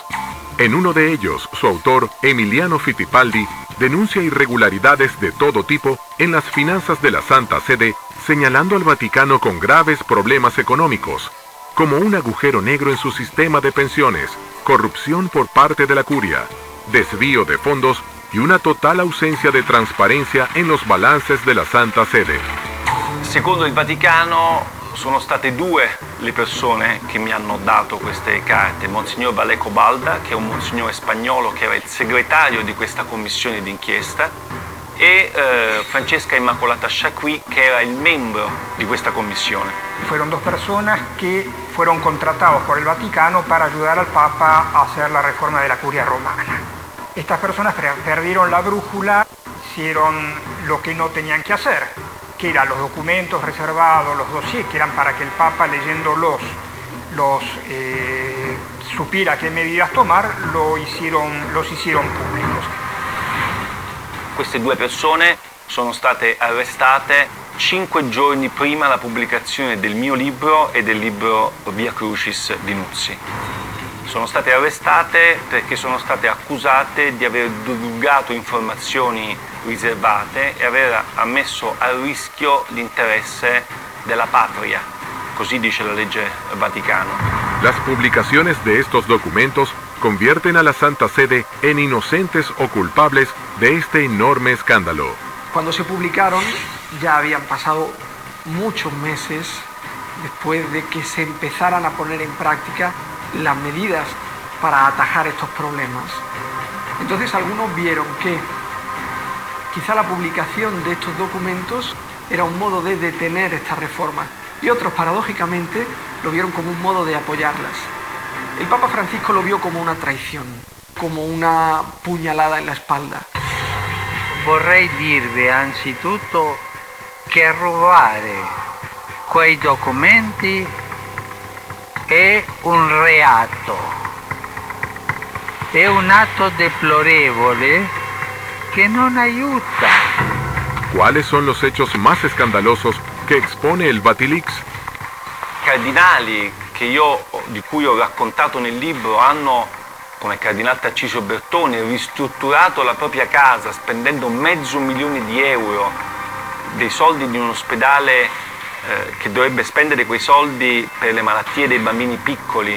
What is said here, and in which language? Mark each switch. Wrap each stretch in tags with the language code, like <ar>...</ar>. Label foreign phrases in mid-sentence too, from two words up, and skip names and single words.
<es>En uno de ellos, su autor, Emiliano Fittipaldi, denuncia irregularidades de todo tipo en las finanzas de la Santa Sede, señalando al Vaticano con graves problemas económicos, como un agujero negro en su sistema de pensiones, corrupción por parte de la curia, desvío de fondos y una total ausencia de transparencia en los balances de la Santa Sede.</es> <it>Secondo il Vaticano sono state 2 le persone che mi hanno dato queste carte, Monsignor Valeco Balda, che è un monsignore spagnolo che era il segretario di questa commissione d'inchiesta, e Francesca Immacolata Chacqui, che era il membro di questa commissione.</it> <es>Fueron 2 personas que fueron contratados por el Vaticano para ayudar al Papa a hacer la reforma de la curia romana. Estas personas perdieron la brújula, hicieron lo que no tenían que hacer, que eran los documentos reservados, los dossiers, que eran para que el Papa leyéndolos supiera qué medidas tomar, los hicieron públicos.</es> <it>Queste 2 persone sono state arrestate 5 giorni prima la pubblicazione del mio libro e del libro Via Crucis di Nuzzi. Sono state arrestate perché sono state accusate di aver divulgato informazioni riservate e aver ammesso a rischio l'interesse della patria, così dice la legge Vaticano.</it> <es>Las publicaciones de estos documentos convierten a la Santa Sede en inocentes o culpables de este enorme escándalo. Cuando se publicaron ya habían pasado muchos meses después de que se empezaran a poner en práctica las medidas para atajar estos problemas. Entonces algunos vieron que quizá la publicación de estos documentos era un modo de detener esta reforma y otros paradójicamente lo vieron como un modo de apoyarlas. El Papa Francisco lo vio como una traición, como una puñalada en la espalda.</es> <it>Vorrei dirvi anzitutto che rubare quei documenti è un reato, è un atto deplorevole che non aiuta</it> <es>¿cuáles son los hechos más escandalosos que expone el Vatilix?</es> <it>Cardinali di cui ho raccontato nel libro hanno, come il cardinale Tarcisio Bertone, ristrutturato la propria casa spendendo €500.000 dei soldi di un ospedale che dovrebbe spendere quei soldi per le malattie dei bambini piccoli.</it>